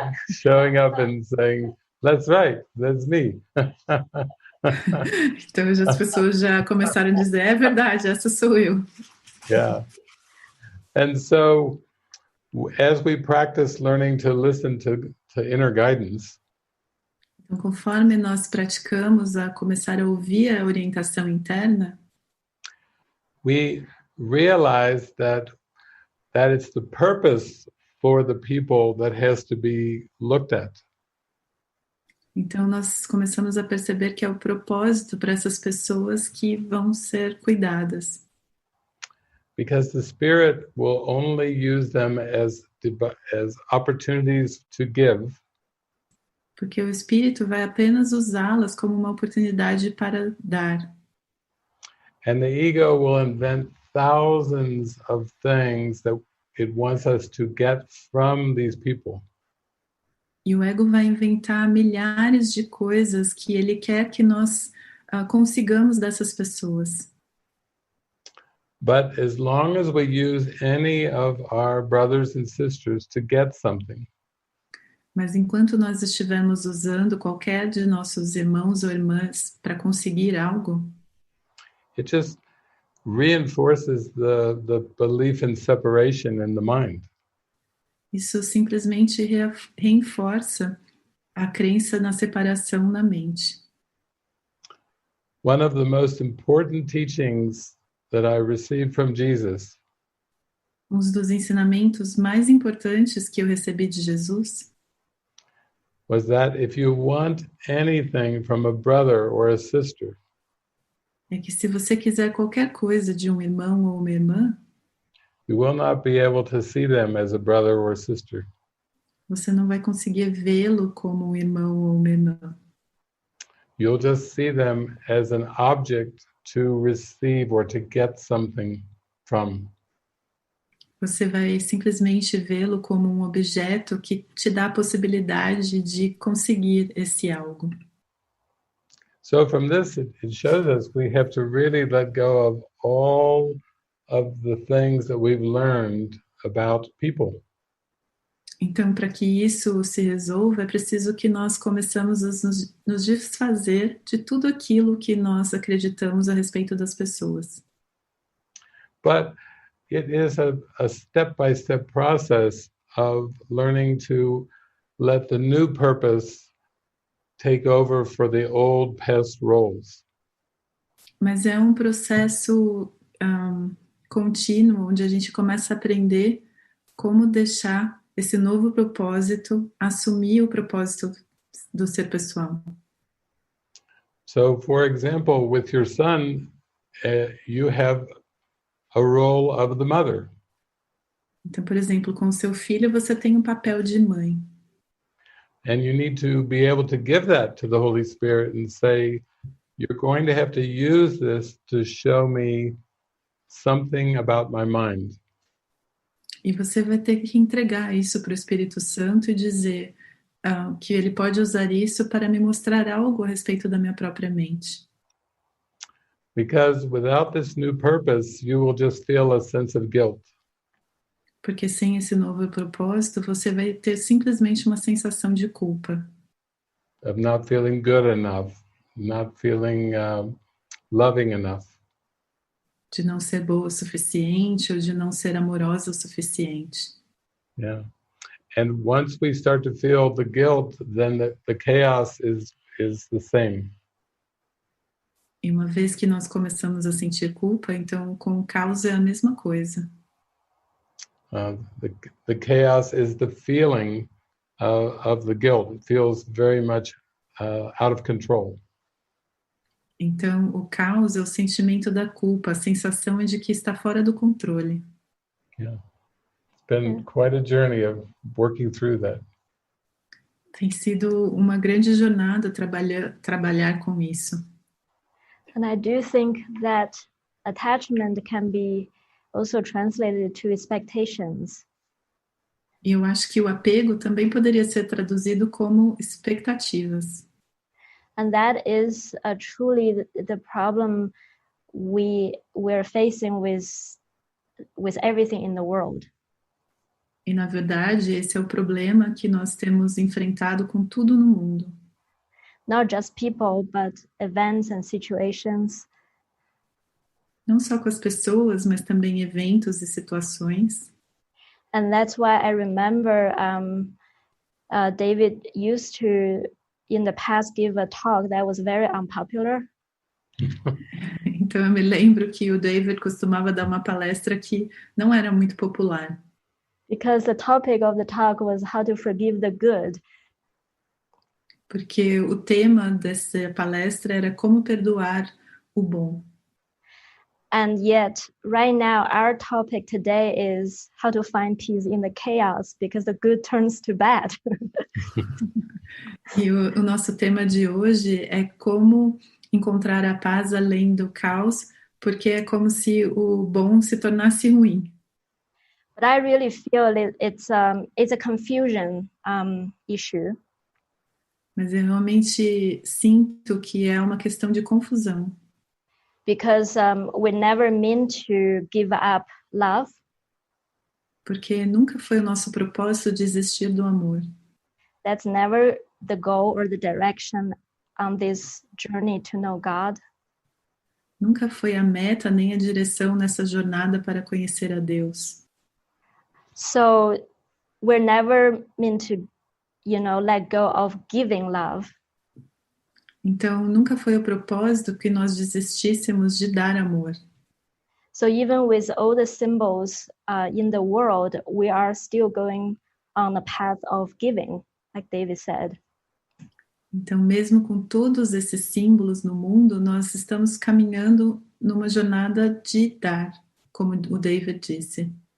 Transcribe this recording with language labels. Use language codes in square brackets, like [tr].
[en] Showing up and saying, that's right, that's me. [pt] Então, as pessoas já começaram a dizer, é verdade, essa sou eu. [en] Yeah. And so, as we practice learning to listen to inner guidance, [pt] Então, conforme nós praticamos a começar a ouvir a orientação interna, [en] we realize that it's the purpose for the people that has to be looked at. [pt] então nós começamos a perceber que é o propósito para essas pessoas que vão ser cuidadas. [en] Because the Spirit will only use them as opportunities to give. [pt] Porque o Espírito vai apenas usá-las como uma oportunidade para dar. [en] And the ego will invent thousands of things that it wants us to get from these people. [pt] E o ego vai inventar milhares de coisas que ele quer que nós consigamos dessas pessoas. [en] But as long as we use any of our brothers and sisters to get something, [pt] Mas enquanto nós estivermos usando qualquer de nossos irmãos ou irmãs para conseguir algo, [en] it just reinforces the belief in separation in the mind. [pt] isso simplesmente reforça a crença na separação na mente. [en] One of the most important teachings that I received from Jesus [pt] Um dos ensinamentos mais importantes que eu recebi de Jesus [en] was that if you want anything from a brother or a sister, [pt] é que se você quiser qualquer coisa de um irmão ou uma irmã, [en] you will not be able to see them as a brother or a sister. [pt] você não vai conseguir vê-lo como um irmão ou uma irmã. [en] You'll just see them as an object to receive or to get something from. [pt] Você vai simplesmente vê-lo como um objeto que te dá a possibilidade de conseguir esse algo. [en] So from this, it shows us we have to really let go of all of the things that we've learned about people. [pt] Então, para que isso se resolva, é preciso que nós começamos a nos desfazer de tudo aquilo que nós acreditamos a respeito das pessoas. [en] But it is a step-by-step process of learning to let the new purpose take over for the old past roles. [pt] Mas é um processo contínuo, onde a gente começa a aprender como deixar esse novo propósito assumir o propósito do ser pessoal. [en] So, for example, with your son, you have a role of the mother. [pt] Então, por exemplo, com o seu filho, você tem um papel de mãe. [en] And you need to be able to give that to the Holy Spirit and say, you're going to have to use this to show me something about my mind. [pt] E você vai ter que entregar isso para o Espírito Santo e dizer que ele pode usar isso para me mostrar algo a respeito da minha própria mente. [en] Because without this new purpose, you will just feel a sense of guilt. [pt] Porque sem esse novo propósito, você vai ter simplesmente uma sensação de culpa. [en] Of not feeling good enough, not feeling loving enough. [pt] De não ser boa o suficiente ou de não ser amorosa o suficiente. [en] Yeah. And once we start to feel the guilt, then the chaos is the same. [pt] E uma vez que nós começamos a sentir culpa, então com o caos é a mesma coisa. [en] The chaos is the feeling of the guilt. It feels very much out of control. [pt] Então, o caos é o sentimento da culpa, a sensação de que está fora do controle. [en] Yeah. It's been quite a journey of working through that. [pt] Tem sido uma grande jornada trabalhar com isso. [en] And I do think that attachment can be also translated to expectations. [pt] E eu acho que o apego também poderia ser traduzido como expectativas. [en] And that is truly the problem we're facing with everything in the world. [pt] E, na verdade, esse é o problema que nós temos enfrentado com tudo no mundo. [en] Not just people, but events and situations. [pt] Não só com as pessoas, mas também eventos e situações. [en] And that's why I remember David used to, in the past, give a talk that was very unpopular. [pt] Então eu me lembro que o David costumava dar uma palestra que não era muito popular. [en] Because the topic of the talk was how to forgive the good. [pt] Porque o tema dessa palestra era como perdoar o bom. [en] And yet, right now, our topic today is how to find peace in the chaos, because the good turns to bad. [pt] E o nosso tema de hoje é como encontrar a paz além do caos, porque é como se o bom se tornasse ruim. [en] But I really feel it's a confusion issue. [pt] Mas eu realmente sinto que é uma questão de confusão. [en] Because we never meant to give up love. [pt] Porque nunca foi o nosso propósito desistir do amor. [en] That's never the goal or the direction on this journey to know God. [pt] Nunca foi a meta nem a direção nessa jornada para conhecer a Deus. [en] So we're never meant to, let go of giving love. [pt] Então, nunca foi o propósito que nós desistíssemos de dar amor. [en] So even with all the symbols in the world, we are still going on the path of giving, like David said. [pt] Então, mesmo com todos esses símbolos no mundo, nós estamos caminhando numa jornada de dar, como o David disse.